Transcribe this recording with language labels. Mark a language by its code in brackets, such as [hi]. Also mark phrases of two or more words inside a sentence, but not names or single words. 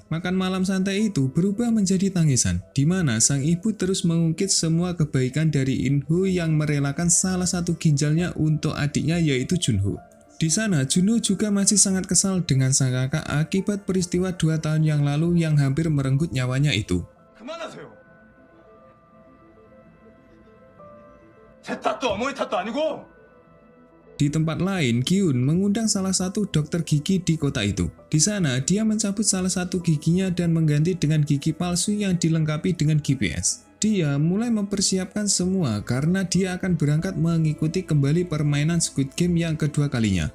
[id] Makan malam santai itu berubah menjadi tangisan, di mana sang ibu terus mengungkit semua kebaikan dari Inho yang merelakan salah satu ginjalnya untuk adiknya yaitu Junho. Di sana, Junho juga masih sangat kesal dengan sang kakak akibat peristiwa 2 tahun yang lalu yang hampir merenggut nyawanya itu. [ko] 그만하세요. 제 탓도 어머니 탓도 아니고. [id] Di tempat lain, Kyun mengundang salah satu dokter gigi di kota itu. Di sana, dia mencabut salah satu giginya dan mengganti dengan gigi palsu yang dilengkapi dengan GPS. Dia mulai mempersiapkan semua karena dia akan berangkat mengikuti kembali permainan Squid Game yang kedua kalinya.